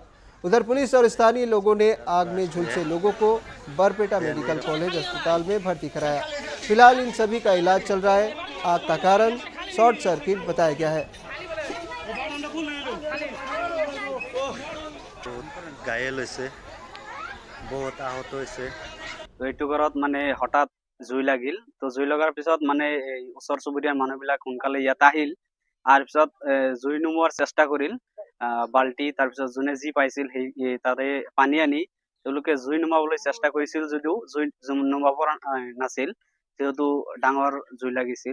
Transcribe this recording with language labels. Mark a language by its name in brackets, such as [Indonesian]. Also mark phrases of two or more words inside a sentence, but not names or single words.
[Hindi] उधर पुलिस और स्थानीय लोगों ने आग में झुलसे लोगों को बरपेटा मेडिकल कॉलेज अस्पताल में भर्ती कराया। फिलहाल इन सभी का इलाज चल रहा है। आग का कारण शॉर्ट सर्किट बताया गया है। घायल बहुत आहत [Assamese] तो এইটো ঘৰত মানে হঠাৎ জুই লাগিল। তো জুই লগাৰ পিছত মানে ওচৰ চুবুৰীয়া মানুহবিলাক সোনকালে ইয়াত আহিল। আৰ পিছত জুই নুমুৱাৰ চেষ্টা কৰিল। বাল্টি তাৰপিছত যোনে যি পাইছিল সেই তাতে পানী আনি তেওঁলোকে জুই নুমাবলৈ চেষ্টা কৰিছিল, যদিও জুই নুমাব পৰা নাছিল, যেহেতু ডাঙৰ জুই লাগিছিল।